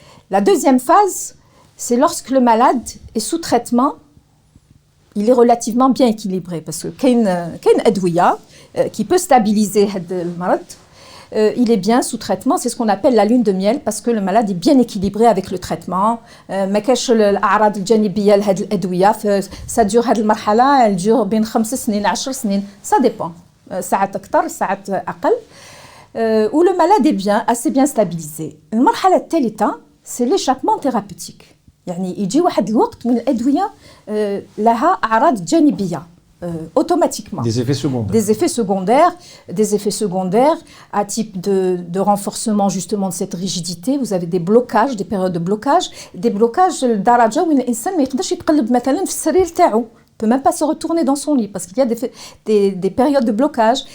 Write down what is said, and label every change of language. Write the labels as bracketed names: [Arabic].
[French] La deuxième phase, c'est lorsque le malade est sous traitement, il est relativement bien équilibré parce que [Arabic] كاين أدوية [French] qui peut stabiliser [Arabic] هاد المرض. [French] Il est bien sous traitement, c'est ce qu'on appelle la lune de miel parce que le malade est bien équilibré avec le traitement. [Arabic] ما كاش الأعراض الجانبية لهاد الأدوية. [French] Ça dure [Arabic] هاد المرحلة, [French] elle dure [Arabic] بين 5 سنين 10 سنين, [French] ça dépend. [Arabic] ساعات أكثر, ساعات أقل. [French] Où le malade est bien, assez bien stabilisé. [Arabic] المرحلة الثالثة, [French] c'est l'échappement thérapeutique. [Arabic] يعني يجي واحد الوقت من الأدوية لها أعراض جانبية. [French] Automatiquement. Des effets secondaires. Des effets secondaires à type de renforcement justement de cette rigidité. Vous avez des blocages, des périodes de blocage, des blocages [Arabic] لدرجة وين الإنسان ما يقدرش يتقلب مثلا في السرير تاعو. [French] Ne peut même pas se retourner dans son lit parce qu'il y a des périodes de blocage.